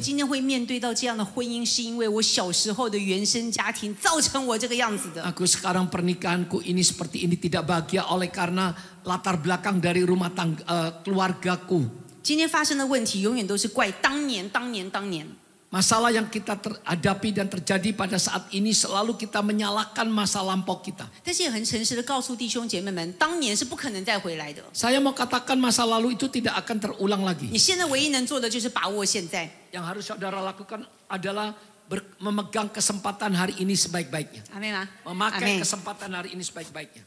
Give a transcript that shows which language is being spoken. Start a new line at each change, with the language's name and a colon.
Chinese: 今天会面对到这样的婚姻，是因为我小时候的原生家庭造成我这个样子的。
Indonesian: Aku sekarang pernikahanku ini seperti ini tidak bahagia oleh karena latar belakang dari rumah tangga keluargaku.
Chinese: 今天发生的问题永远都是怪当年。
Indonesian: Masalah yang kita hadapi dan terjadi pada saat ini selalu kita menyalahkan masa lampau kita.
Chinese: 但是也很诚实的告诉弟兄姐妹们，当年是不可能再回来的。
Indonesian: Saya mau katakan masa lalu itu tidak akan terulang lagi.
Chinese: 你现在唯一能做的就是把握现在。
Indonesian: Yang harus saudara lakukan adalah memegang kesempatan hari ini sebaik-baiknya.
Chinese: 阿妹吗？
Indonesian: Memakai kesempatan hari ini sebaik-baiknya.